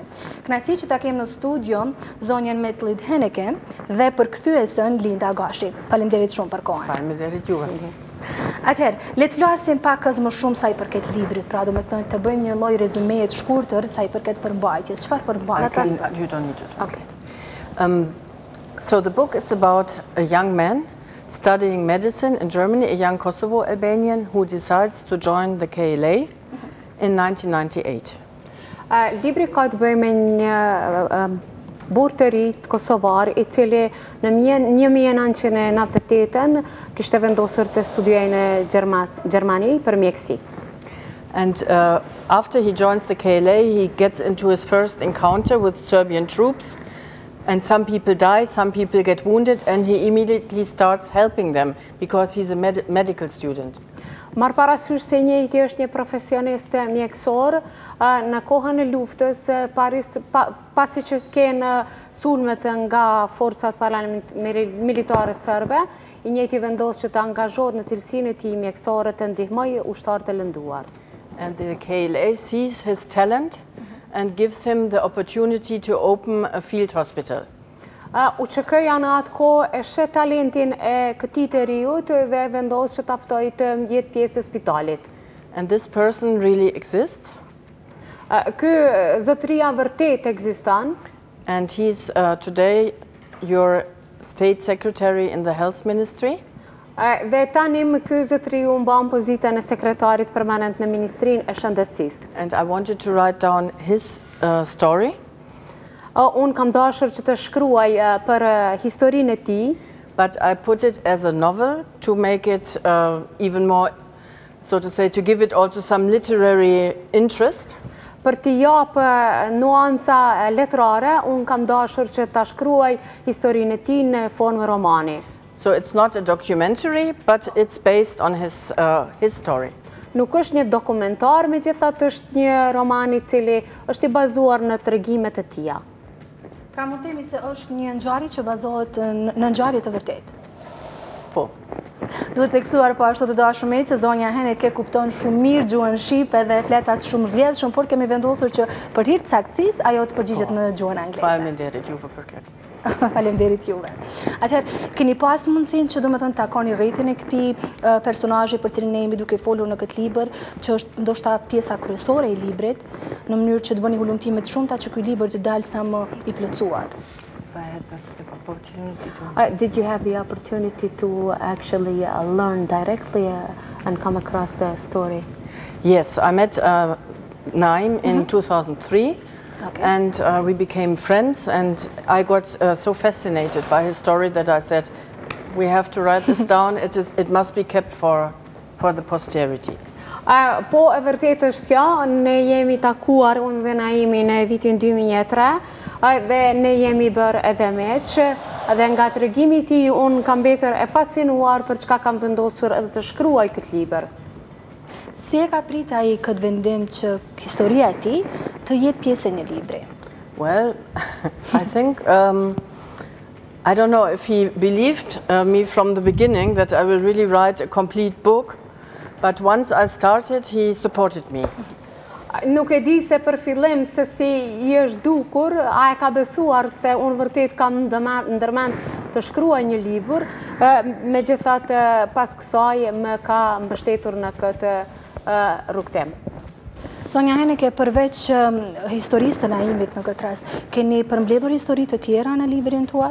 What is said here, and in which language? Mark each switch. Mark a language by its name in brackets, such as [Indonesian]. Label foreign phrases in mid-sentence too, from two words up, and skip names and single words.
[Albanian] Kënaqësi që ta kem në studio zonjën Metlid Heneke dhe përkthyesën Linda Gashi. Faleminderit shumë për kohën. Faleminderit juve. Atëherë, le të flasim pak më shumë sa i përket librit, pra do me thënë të bëjmë një lloj rezumeje të shkurtër sa i përket përmbajtjes. Çfarë përmbajtjes? [English] You don't need it. Okay. So the book is about a young man studying medicine in Germany, a young Kosovo Albanian who decides to join the KLA in 1998. [Albanian] Libri ka të bëjë me një burr të ri kosovar i cili në 1998 kishte vendosur të studiojë në Gjermani për mjeksi. [English] And after he joins the KLA, he gets into his first encounter with Serbian troops, and some people die, some people get wounded, and he immediately starts helping them because he's a medical student. [Albanian] Marr parasysh se njëjti është një profesionist mjekësor në kohën e luftës, pasi që kenë sulmet nga forcat paramilitare serbe, i njëjti vendos që të angazhohet në cilësinë e tij mjekësore të ndihmojë ushtarët e lënduar. [English] And the KLA sees his talent and gives him the opportunity to open a field hospital. [Albanian] UÇK-ja në atë kohë e sheh talentin e këtij të riut dhe vendos që ta ftojë të jetë pjesë e spitalit. [English] And this person really exists. [Albanian] Ky zotëria vërtet ekziston. [English] And he's today your state secretary in the health ministry. [Albanian] Dhe tani ky zotëriu mban pozitën e sekretarit permanent në Ministrinë e Shëndetësisë. [English] And I wanted to write down his story. [Albanian] Unë kam dashur që të shkruaj për historinë e tij. [English] But I put it as a novel to make it even more, so to say, to give it also some literary interest. [Albanian] Për t'i japë nuanca letrare, unë kam dashur që ta shkruaj historinë e tij në formë romani. [English] So it's not a documentary, but it's based on his story. [Albanian] Nuk është një dokumentar, megjithatë është një roman i cili është i bazuar në tregimet e tija. Pra mund themi se është një ngjarje që bazohet në ngjarje të vërtetë. Po. Duhet teksuar po ashtu të dashur miq, që zonja Heneke kupton shumë mirë gjuhën shqipe dhe fletat shumë rrjedhshëm, por kemi vendosur që për hir të saktësisë ajo të përgjigjet në gjuhën angleze. Faleminderit juve për këtë. Faleminderit juve. Atëherë, keni pas mundësinë që domethënë ta takoni rrethin e këtij personazhi për cilin ne jemi duke folur në këtë libër, që është ndoshta pjesa kryesore e librit, në mënyrë që të bëni hulumtime të shumta që ky libër të dalë sa më i plotësuar. [English] Did you have the opportunity to actually learn directly and come across the story? Yes, I met Naim in 2003. Okay. And we became friends, and I got so fascinated by his story that I said, we have to write this down. It must be kept for the posterity. [Albanian] Po e vërtet është kjo, ne jemi takuar unë dhe Naimi në vitin 2003 dhe ne jemi bërë edhe meq, dhe nga tregimi i tij unë kam mbetur e fascinuar për çka kam vendosur edhe të shkruaj këtë libër. Si e ka prit ai këtë vendim që historia e tij të jetë pjesë e një libri? [English] Well, I think, I don't know if he believed me from the beginning that I will really write a complete book, but once I started, he supported me. [Albanian] Nuk e di se për fillim se si I është dukur, a e ka besuar se unë vërtet kam ndërmend të shkruaj një libër, megjithatë pas kësaj më ka mbështetur në këtë rrugtim. Zonja Heneke, përveç historisë të Naimit në këtë rast, keni përmbledhur histori të tjera në librin tuaj?